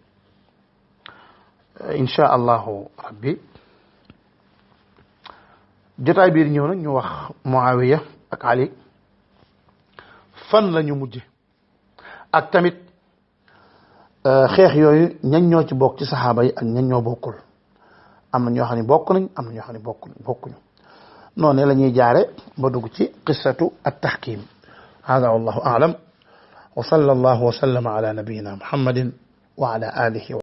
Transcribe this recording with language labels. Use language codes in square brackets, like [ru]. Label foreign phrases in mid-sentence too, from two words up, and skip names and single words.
[ar] إن شاء الله [wo] rabbi jotaay biir ñëw nag ñu wax Muawiya ak Ali fan la ñu mujje ak tamit xeex yooyu ñan ñoo ci bokk ci saxaaba yi ak ñan ñoo bokkul. am na ñoo xam ne bokk nañ am na ñoo xam ne bokkuñu noonu la ñuy jaare ba dugg ci [ar] قصة التحكيم. هذا والله أعلم وصلى الله وسلم على نبينا محمد وعلى آله